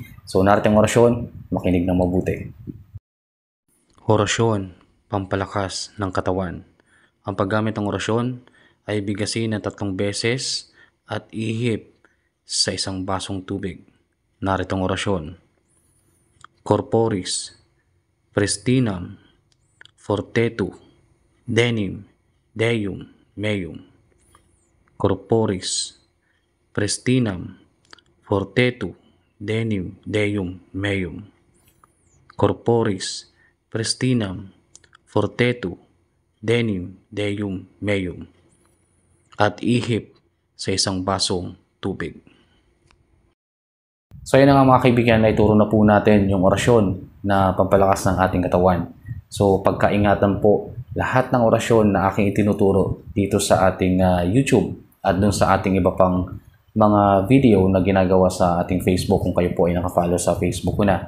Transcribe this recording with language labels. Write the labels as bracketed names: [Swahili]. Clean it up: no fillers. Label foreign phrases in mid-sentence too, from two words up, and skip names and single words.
[Filipino] So, narating orasyon, makinig ng mabuti. Orasyon, pampalakas ng katawan. Ang paggamit ng orasyon ay bigasin ng 3 beses at ihip sa isang basong tubig. Naritong orasyon. [Latin] Corporis, Pristinam, Fortetu, Denim, Deum, Meum. Corporis, Pristinam, Fortetu, Denim, Deum, Meum. Corporis, Pristinam, Fortetu, Denim, Deum, Meum. [Filipino] At ihip sa isang basong tubig. So yun na nga mga kaibigan, na ituro na po natin yung orasyon na pampalakas ng ating katawan. So pagkaingatan po lahat ng orasyon na aking itinuturo dito sa ating YouTube at dun sa ating iba pang mga video na ginagawa sa ating Facebook kung kayo po ay nakafollow sa Facebook ko na.